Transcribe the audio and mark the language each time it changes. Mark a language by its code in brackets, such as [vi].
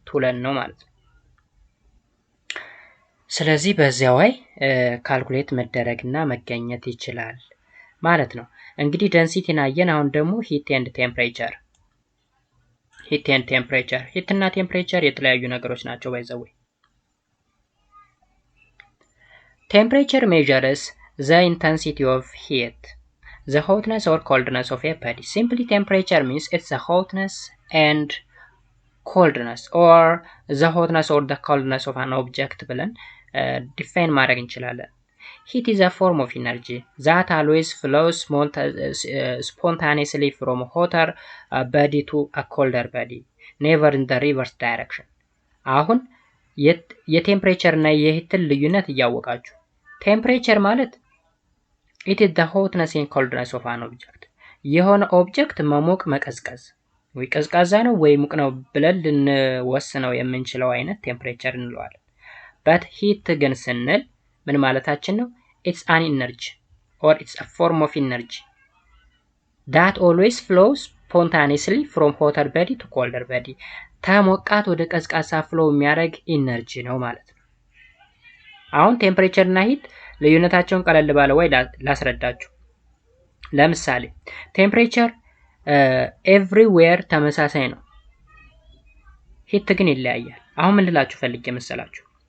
[am] ቱለን ነው ማለት ነው። ስለዚህ በዚያው ላይ ካልኩሌት መደረግና መገኘት ይችላል ማለት ነው። እንግዲህ ደንሲቲን አየን። አሁን ደግሞ ሂት ኤንድ ቴምፕሬቸር። ሂት ኤንድ ቴምፕሬቸር ሂት እና ቴምፕሬቸር የተለያዩ ነገሮች ናቸው ባይዘው። [en] Temperature measures the intensity of heat, the hotness or coldness of a body. Simply temperature means it's the hotness and coldness or the hotness or the coldness of an object [am] ብለን [en] define [am] ማድረግ እንችላለን። [en] Heat is a form of energy that always flows spontaneously from hotter body to a colder body, never in the reverse direction. [am] አሁን የቴምፕሬቸር እና የሂትን ልዩነት እያወቃችሁ ቴምፕሬቸር ማለት [en] it is the hotness and coldness of an object [am] የሆነ ኦብጀክት መሞቅ መቀዝቀዝ ወይ ቀዝቃዛ ነው ወይ ሙቅ ነው ብለን ልንወስነው የምንችለው አይነት ቴምፕሬቸር እንለዋለን። but heat ግን ስንል ምን ማለታችን ነው? [en] it's an energy or it's a form of energy that always flows spontaneously from hotter body to colder body. [am] ከሞቃት ወደ ቀዝቃዛ ፍሎ የሚያደርግ ኢነርጂ ነው ማለት ነው። አሁን ቴምፕሬቸር እና ሂት ልዩነታቸውን ቀለል ባለ ወይ ላስረዳችሁ። ለምሳሌ ቴምፕሬቸር ኤቭሪዌር ተመሳሳይ ነው። ሂት ግን ይለያያል። አሁን ምን ልላችሁ ፈልጌ መሰላችሁ?